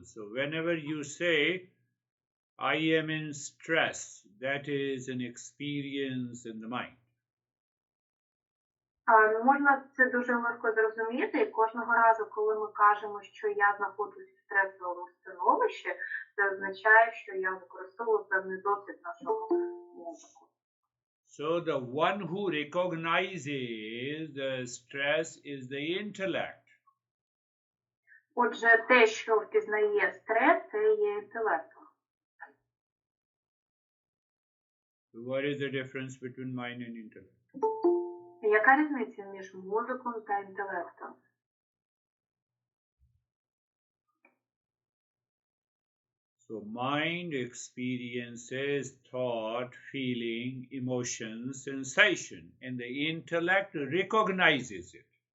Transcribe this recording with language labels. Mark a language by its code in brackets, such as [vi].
[en] So whenever you say, I am in stress, that is an experience in the mind. [uk] Можна це дуже легко зрозуміти. Кожного разу, коли ми кажемо, що я знаходжусь в стресовому становищі, це означає, що я використовую певний досвід нашого мозку. [en] So the one who recognizes the stress is the intellect. [uk] Отже, те, що впізнає стрес, це є інтелектом. [en] What is the difference between mind and intellect? [uk] Яка різниця між мозоком та інтелектом? [en] So mind experiences thought, feeling, emotion, sensation, and the intellect recognizes it.